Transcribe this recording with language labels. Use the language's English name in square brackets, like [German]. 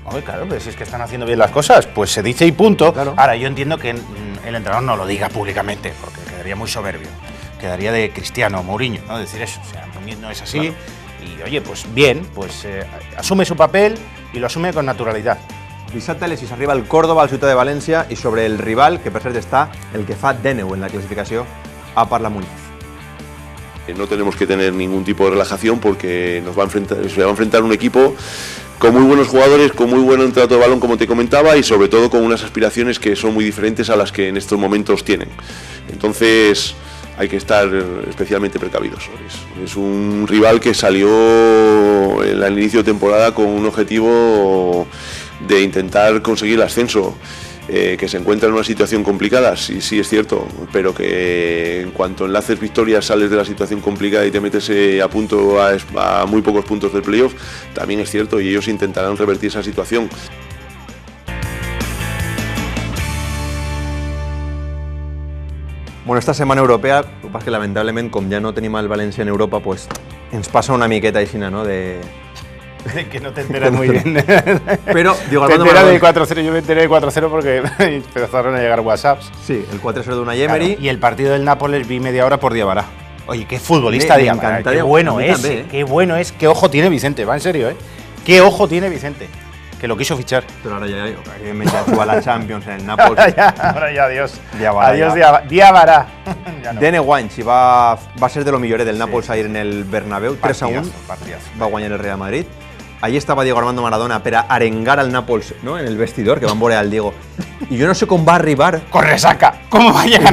[Spanish] Oye, claro, pero si es que están haciendo bien las cosas, pues se dice y punto. Claro. Ahora, yo entiendo que el entrenador no lo diga públicamente, porque quedaría muy soberbio. Quedaría de Cristiano o Mourinho, ¿no? Decir eso. O sea, Muñiz no es así. Claro. Y oye, pues bien, pues asume su papel y lo asume con naturalidad. [Catalan] Dissabte a les 6 arriba el Córdoba al Ciutat de València, i sobre el rival, que per cert està el que fa 10 en la clasificació, ha parlat Muñiz. [Spanish] No tenemos que tener ningún tipo de relajación porque se va a enfrentar un equipo con muy buenos jugadores, con muy buen trato de balón, como te comentaba, y sobre todo con unas aspiraciones que son muy diferentes a las que en estos momentos tienen. Entonces hay que estar especialmente precavidos. Es un rival que salió al inicio de temporada con un objetivo de intentar conseguir el ascenso. Que se encuentra en una situación complicada, sí es cierto, pero que en cuanto enlaces victorias sales de la situación complicada y te metes a punto a muy pocos puntos del playoff, también es cierto, y ellos intentarán revertir esa situación. [Catalan] Bueno, esta setmana europea, el que passa és que lamentablement, com ja no tenim el València en Europa, pues, ens passa una miqueta aixina, no?, [Spanish] que no te enteras muy bien. Pero, digo, te enteras de 4-0, yo me enteré de 4-0 porque empezaron a llegar WhatsApps. Sí, el 4-0 de una Emery. Claro, y el partido del Nápoles vi media hora por Diabara. Oye, qué futbolista Diabara, qué bueno es, también, qué bueno es, qué ojo tiene Vicente, va en serio, ¿eh? Qué ojo tiene Vicente, que lo quiso fichar. Pero ahora ya juega la Champions en el Nápoles. ahora ya, adiós. Diabara, adiós, Diabara. No. [Catalan] Dene Guanys va ser de lo millor del Nàpols ahir en el Bernabéu, 3-1, va guanyar el Real Madrid. Allí estaba Diego Armando Maradona per a arengar al Nàpols, ¿no?, en el vestidor, que van veure al Diego. I jo no sé com va arribar... [Spanish] Con resaca! Com va llegar?